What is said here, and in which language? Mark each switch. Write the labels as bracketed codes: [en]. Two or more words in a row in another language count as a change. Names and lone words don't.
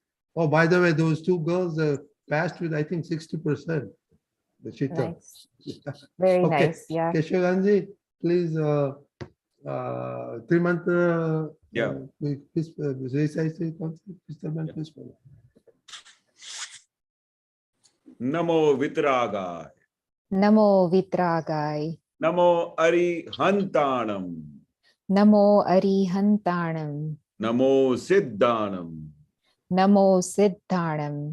[en] Oh, by the way, those 2 girls passed with, I think, 60%. The Shital. nice. Very Okay. nice. Yeah. Keshavanandji, please, Trimantra. Yeah. Please, please. [pra] Namo Vitragaya. Namo Vitragai. Namo Arihantanam. Namo Arihantanam. Namo Siddhanam. Namo Siddhanam.